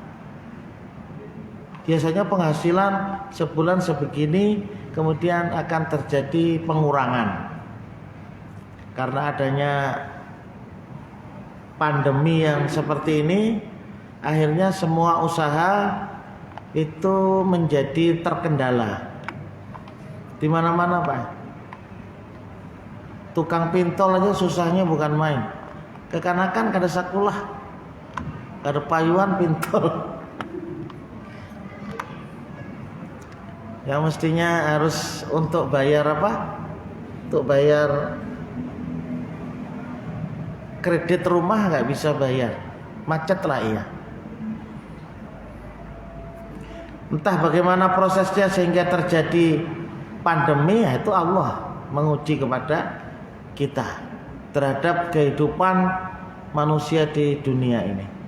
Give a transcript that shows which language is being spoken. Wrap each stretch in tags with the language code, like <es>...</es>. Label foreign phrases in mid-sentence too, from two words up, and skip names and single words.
<id>Biasanya penghasilan sebulan sebegini, kemudian akan terjadi pengurangan karena adanya pandemi yang seperti ini. Akhirnya semua usaha itu menjadi terkendala di mana-mana, Pak. Tukang pintol aja susahnya bukan main.</id> <bjn>Kekanakan kada sakulah, kada payuan pintol.</bjn> <id>Yang mestinya harus untuk bayar apa? Untuk bayar kredit rumah nggak bisa bayar, macet lah iya. Entah bagaimana prosesnya sehingga terjadi pandemi, itu Allah menguji kepada kita terhadap kehidupan manusia di dunia ini.</id>